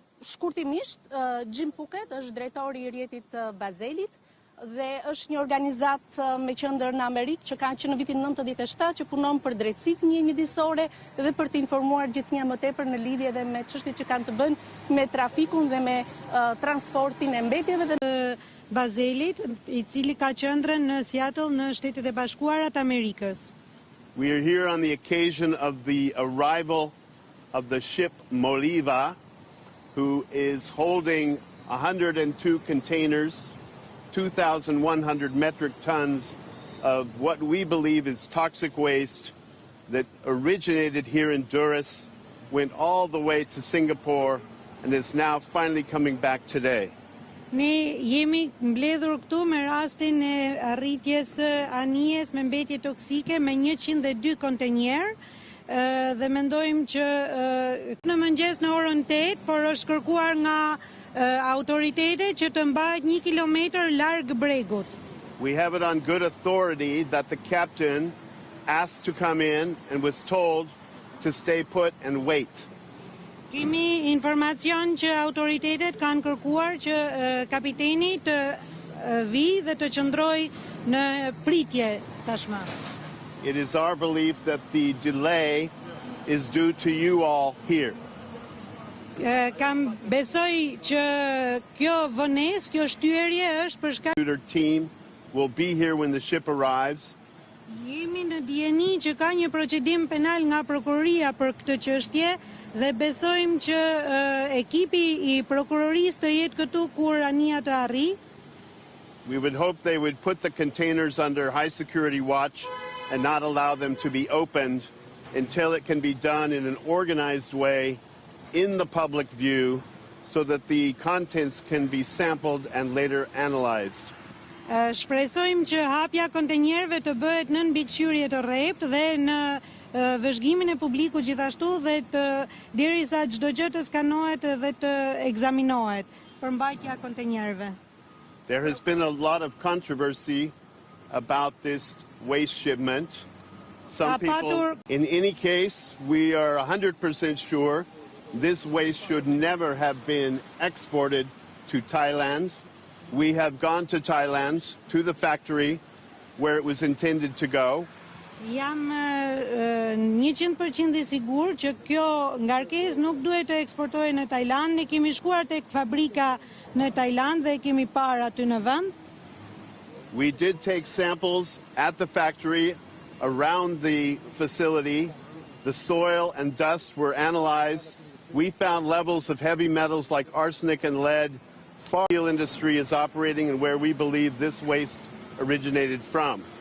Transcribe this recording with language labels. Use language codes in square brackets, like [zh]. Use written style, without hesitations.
[sq] Shkurtimisht, Jim Puket është drejtori i Rrjetit Bazelit dhe është një organizat me qendër në Amerikë që ka që në vitin 97 që punon për drejtësi fëmijë midisore dhe për të informuar gjithnjë më tepër në lidhje dhe me çështjet që kanë të bëjnë me trafikun dhe me transportin e mbetjeve dhe Bazelit, i cili ka qendrën në Seattle në Shtetet e Bashkuara të Amerikës. [en] We are here on the occasion of the arrival of the ship Moliva, who is holding 102 containers, 2,100 metric tons of what we believe is toxic waste that originated here in Durrës, went all the way to Singapore, and is now finally coming back today. [sq] Ne jemi mbledhur këtu me rastin e arritjes Anijes me mbetje toksike me 102 kontenjer dhe mendojmë që në mëngjes në orën 8, por është kërkuar nga autoritetet që të mbajt 1 kilometër larg bregut. [en] We have it on good authority that the captain asked to come in and was told to stay put and wait. [sq] Kemi informacion që autoritetet kanë kërkuar që kapiteni të vi dhe të qëndroj në pritje tashmë. [en] It is our belief that the delay is due to you all here. [sq] Kam besoj që kjo vonesë, kjo shtyerje është për shkak [en] Our team will be here when the ship arrives. [sq] Jemi në dijeni që ka një procedim penal nga prokuroria për këtë çështje dhe besojmë që ekipi i prokurorisë të jetë këtu kur Anija të arrijë. [en] We would hope they would put the containers under high security watch and not allow them to be opened until it can be done in an organized way in the public view so that the contents can be sampled and later analyzed. [sq] Shpresojmë që hapja kontenjerëve të bëhet nën mbikëqyrje të rrept dhe në vëzhgimin e publikut gjithashtu dhe derisa çdo gjë të skanohet dhe të ekzaminohet për mbajtja kontenjerëve. [en] There has been a lot of controversy about this waste shipment. Some people, in any case, we are 100% sure this waste should never have been exported to Thailand. We have gone to Thailand, to the factory where it was intended to go. [sq] Jam 100% i sigurt që kjo ngarkesë nuk duhet të eksportohej në Tajland. Ne kemi shkuar tek fabrika në Tajland dhe kemi parë aty në vend. [en] We did take samples at the factory around the facility. The soil and dust were analyzed. We found levels of heavy metals like arsenic and lead. The steel industry is operating and where we believe this waste originated from.